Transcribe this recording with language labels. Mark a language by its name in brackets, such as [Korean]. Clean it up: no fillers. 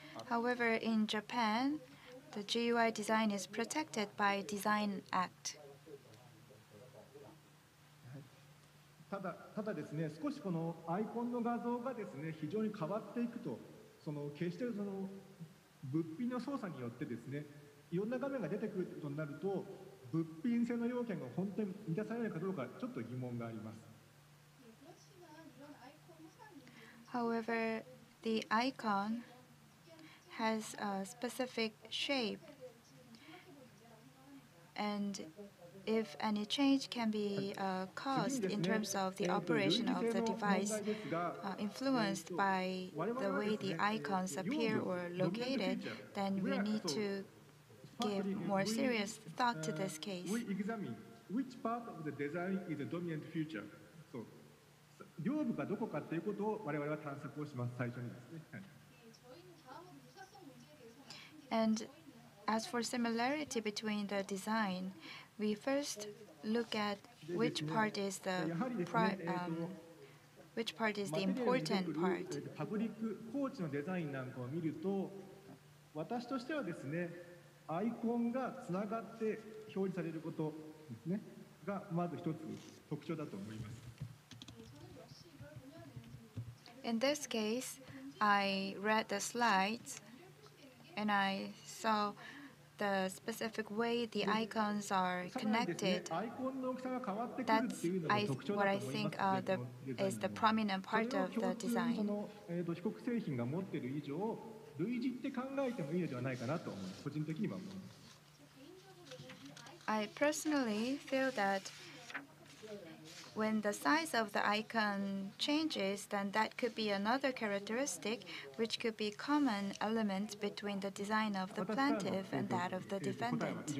[English] However, in Japan, the GUI design is protected by Design Act. [Japanese] ただですね、少しこのアイコンの画像がですね、非常に変わっていくと、決してその物品の操作によってですね、いろんな画面が出てくることになると、物品性の要件が本当に満たされるかどうかちょっと疑問があります。 [English] However, the icon has a specific shape, and if any change can be caused in terms of the operation of the device influenced by the way the icons appear or located, then we need to give more serious thought to this case. We examine which part of the design is the dominant feature. [Japanese] So, 両部がどこかということを我々は探索をします。最初にですね。はい [English] And as for similarity between the design, we first look at which part is the important part. [Japanese] パブリックコーチのデザインなんかを見ると、私としてはですね、アイコンがつながって表示されることですねがまず一つ特徴だと思います。 [English] In this case, I read the slides and I saw the specific way the icons are connected. That's what I think is the prominent part of the design. [Japanese] 被告製品が持っている以上、類似って考えてもいいのではないかなと思う。個人的には思います。 [English] I personally feel that when the size of the icon changes, then that could be another characteristic which could be common element between the design of the plaintiff and that of the defendant.